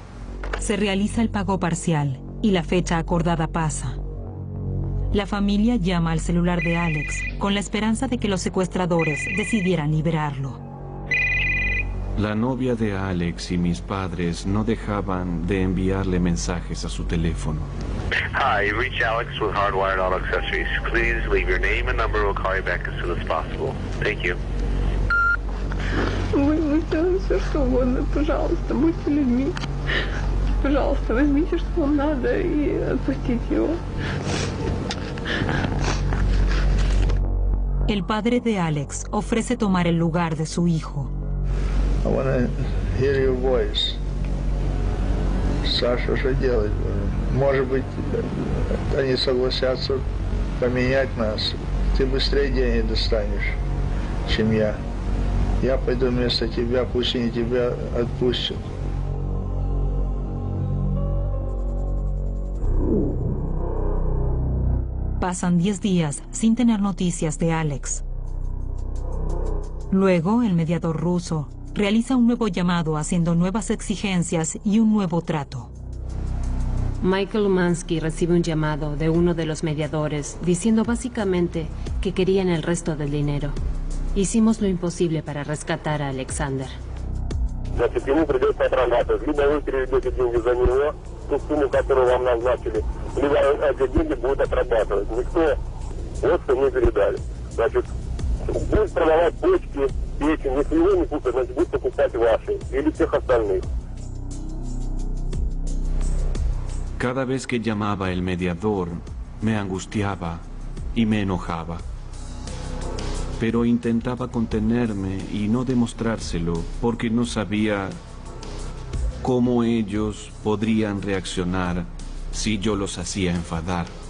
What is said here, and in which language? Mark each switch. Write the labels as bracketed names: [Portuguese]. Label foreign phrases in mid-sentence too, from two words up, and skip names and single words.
[Spanish] Se realiza el pago parcial y la fecha acordada pasa. La familia llama al celular de Alex con la esperanza de que los secuestradores decidieran liberarlo. La novia de Alex y mis padres no dejaban de enviarle mensajes a su teléfono. [English] Hi, you reached Alex with Hardwired Auto Accessories. Please leave your name and number. We'll call you back as soon as possible. Thank you. [Russian] Мы сделаем все, что угодно. Пожалуйста, будьте людьми. Пожалуйста, возьмите, что вам надо, и отпустите его. [Spanish] El padre de Alex ofrece tomar el lugar de su hijo. [English] I want to hear your voice. [Russian] Саша, что делать? Может быть, они согласятся поменять нас. Ты быстрее деньги достанешь, чем я. Я пойду вместо тебя, пусть они тебя отпустят. [Spanish] Pasan 10 días sin tener noticias de Alex. Luego, el mediador ruso realiza un nuevo llamado haciendo nuevas exigencias y un nuevo trato. Michael Umansky recibe un llamado de uno de los mediadores diciendo básicamente que querían el resto del dinero Hicimos lo imposible para rescatar a Alexander. Значит, ему придется отрабатывать. Либо вы переведете деньги за него, ту сумму, которую вам назначили, либо эти деньги будут отрабатывать. Никто вот что мне передали. Значит, будет продавать почки, печень. Если его не купят, значит, будет покупать ваши или всех остальных. Cada vez que llamaba el mediador, me angustiaba y me enojaba. Pero intentaba contenerme y no demostrárselo porque no sabía cómo ellos podrían reaccionar si yo los hacía enfadar.